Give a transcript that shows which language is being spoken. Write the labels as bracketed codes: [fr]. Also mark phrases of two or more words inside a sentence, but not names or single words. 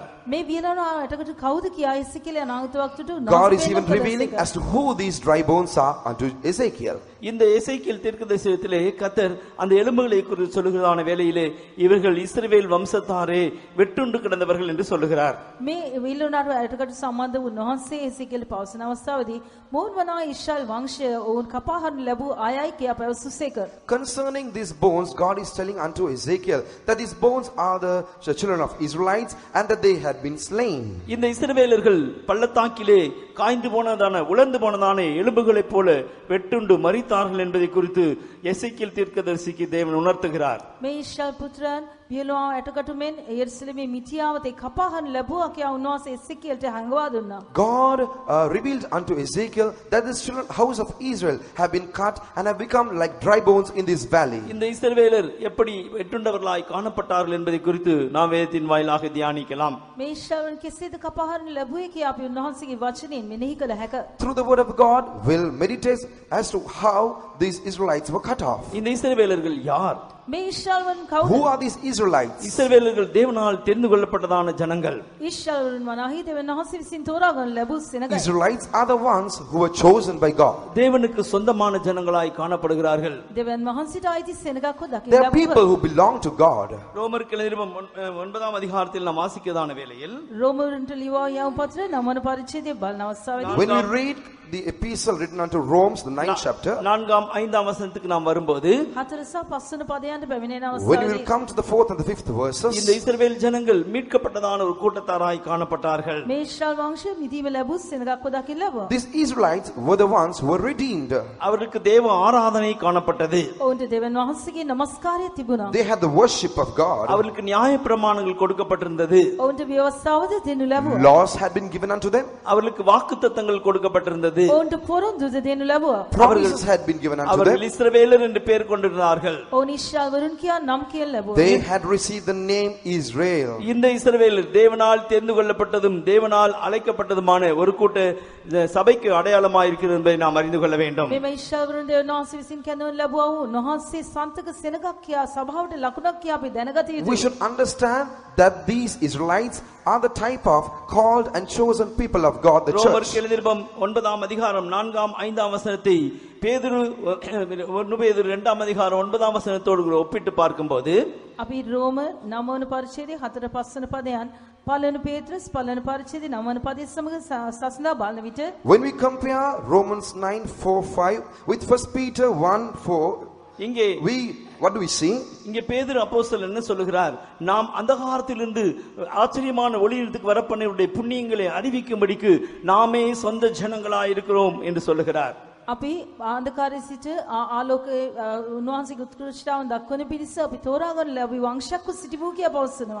[si] මේ බියලුණා වූ ඇටකටු කවුද කියා එසේකියල් අනාගත වක්තට [en] God is [si] උන්වහන්සේ [en] even revealing as to who these dry bones are unto Ezekiel. [ta] இந்த எசேக்கியேல் தீர்க்கதரிசனத்திலே கர்த்தர் அந்த எலும்புகளை குறித்து சொல்லுகிறதான வேளையிலே இவர்கள் இஸ்ரவேல் வம்சத்தாரே வெட்டுண்டு கிடந்தவர்கள் என்று சொல்லுகிறார். [si] මේ බියලුණා වූ ඇටකටු සම්බන්ධ උන්වහන්සේ එසේකියල් පවසන අවස්ථාවේදී මොවුන් වනා ඉශ්‍රායල් වංශය ඔවුන් කපා හරිනු ලැබූ අයයි කියා පැවසුසේක. [en] Concerning these bones, God is telling unto Ezekiel that these bones are the children of Israelites and that they had been slain. [ta] இந்த இஸ்ரவேலர்கள் பள்ளத்தாக்கிலே காய்ந்து போனதான உலர்ந்து போனதான எலும்புகளைப் போல வெட்டுண்டு மரித்தார்கள் என்பதை குறித்து எசேக்கியேல் தீர்க்கதரிசிக்கு தேவன் உணர்த்துகிறார். [si] මේ ඉශ්‍රායල් පුත්‍රයන් බියලුණා වූ ඇටකටු මෙන් යෙරුසලමේ මිටියාවතේ කපා හරිනු ලැබුවා කියා උන්වහන්සේ එසේකියල්ට හංගවා දුන්නා. [en] God revealed unto Ezekiel that the children house of Israel have been cut and have become like dry bones in this valley. [ta] இந்த இஸ்ரவேலர் எப்படி வெட்டுண்டவர்களாய் காணப்பட்டார்கள் என்பதை குறித்து நாம் வேதத்தின் வாயிலாக தியானிக்கலாம். [si] මේ ඉශ්‍රායල් කෙසේද කපා හරිනු ලැබුවේ කියා අපි උන්වහන්සේගේ වචනයෙන් මෙනෙහි කළ හැක. [en] Through the word of God, we'll meditate as to how these Israelites were cut off. [ta] இந்த இஸ்ரவேலர்கள் யார்? [si] මේ ඉශ්‍රායල්වන් කවුද? [en] Who are these Israelites? [ta] இஸ்ரவேலர்கள் தேவனால் தெரிந்து கொள்ளப்பட்டதான ஜனங்கள். [si] ඉශ්‍රායල්වන් වනාහි දෙවියන් වහන්සේ විසින් තෝරාගෙන ලැබූ සෙනගයි. [en] Israelites are the ones who were chosen by God. [ta] தேவனுக்கு சொந்தமான ஜனங்களாய் காணப்படுகிறார்கள். [si] දෙවියන් වහන්සේට අයිති සෙනගක් දකින්න [en] They are people [si] ලැබුවා. [en] who belong to God. [ta] ரோமருக்கு நிருபம் 9ஆம் அதிகாரத்தில் நாம் வாசிக்கதான வேளையில் [si] රෝමවරුන්ට ලියවා යවු පත්‍රය 9 පරිච්ඡේදයේ බලන අවස්ථාවේදී [en] When we read the epistle written unto Romans, the 9th chapter, [ta] 4 5 வசனத்துக்கு நாம் வரும்போது [si] 4 සහ 5 වන පදයන්ට පැමිණෙන [en] when we will [si] අවස්ථාවේදී [en] come to the 4th 4th and the 5th verses. [ta] இந்த இஸ்ரவேல் ஜனங்கள் மீட்கப்பட்டதான ஒரு கூட்டத்தாராய் காணப்பட்டார்கள். [si] මේ ශ්‍රාවක වංශය මිදීම ලැබූ සෙනගක් දකින්න ලැබුවා. [en] These Israelites were the ones who were redeemed. [ta] அவர்களுக்கு தேவ ஆராதனை காணப்பட்டது. [si] ඔවුන්ට දෙවියන් වහන්සේගේ নমස්කාරය තිබුණා. [en] They had the worship of God. [ta] அவர்களுக்கு நியாயப்பிரமாணங்கள் கொடுக்கப்பட்டிருந்தது. [si] ඔවුන්ට ව්‍යවස්ථාවද දෙනු ලැබුවා. [en] Laws had been given unto them. [ta] அவர்களுக்கு வாக்குத்தத்தங்கள் கொடுக்கப்பட்டிருந்தது. [si] ඔවුන්ට පොරොන්දුද දෙනු ලැබුවා. [en] Promises had been given unto [ta] அவர்கள் [en] them. [ta] இஸ்ரவேலர் என்று பெயர் கொண்டிருந்தார்கள். [si] ඔවුන් ඊශ්‍රායල්වරුන් කියා නම් කියලා ලැබුවා. [en] They had received the name Israel. [ta] இந்த இஸ்ரவேலர் தேவனால் தெரிந்து கொள்ளப்பட்டதும் தேவனால் அழைக்கப்பட்டதுமான ஒரு கூட்ட சபைக்கு அடையாளமாக இருக்கிறது என்பதை நாம் அறிந்து கொள்ள வேண்டும். [si] මෙම ඊශ්‍රායල්වරුන් දෙවියන් වහන්සේ විසින් කැඳවනු ලැබුවා වූ නොහන්සේ සන්තක සෙනගක් කියා සභාවට ලකුණක් කියා අපි දැනගත [en] We [si] යුතුයි. [en] should understand that these Israelites are the type of called and chosen people of God, the [ta] ரோமருக்கு [en] church. [ta] எழுதியிருக்கும் 9ஆம் அதிகாரம் 4ஆம் 5ஆம் வசனத்தை பேதுரு 1 பேதுரு 2ஆம் அதிகாரம் 9ஆம் வசனத்தோடு ஒப்பிட்டு பார்க்கும்போது [si] අපි රෝම 9 වන පරිච්ඡේදයේ 4 5 වන පදයන් පළවෙනි පේත්‍රස් පළවෙනි පරිච්ඡේදයේ 9 වන පදයේ සමග සසඳා බලන විට [en] When we compare Romans 9:4-5 with 1 Peter 1:4, [ta] இங்கே [en] what do we see? [ta] இங்கே பேதுரு அப்போஸ்தலன் என்ன சொல்லுகிறார்? நாம் அந்தகாரத்திலிருந்து ஆச்சரியமான ஒளியிடத்துக்கு வரப்பண்ணவருடைய புண்ணியங்களை அறிவிக்கும்படிக்கு நாமே சொந்த ஜனங்களாய் இருக்கிறோம் என்று சொல்லுகிறார். [si] අපි ආන්ධකාරයේ සිට ආලෝකයේ උන්වහන්සේගේ උත්කෘෂ්ඨතාව දක්වන පිරිස අපි තෝරාගන්න ලැබි වංශයක්ව සිටිවූ කියා පවසනවා.